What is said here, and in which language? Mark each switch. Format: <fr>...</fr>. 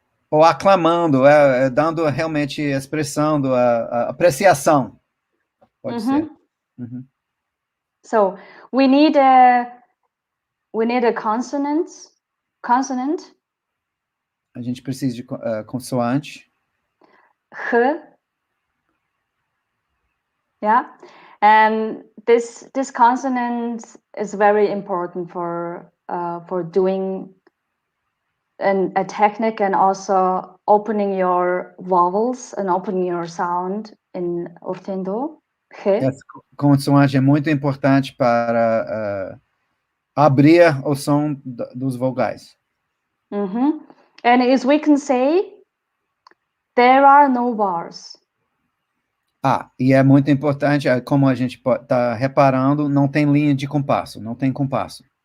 <pt>Ou aclamando, dando realmente expressando a apreciação. Pode ser.</pt> <en>So we need a consonant.</en> <pt>A gente precisa de consoante.</pt> <en>H. Yeah, and this consonant is very important for doing a technique, and also opening your vowels and opening your sound in Urtiin Duu.</en> <pt>Essa consoante é muito importante para abrir o som dos vogais.</pt> <en>And as we can say, there are no bars.</en> <pt>E é muito importante, como a gente está reparando, não tem linha de compasso, não tem compasso.</pt>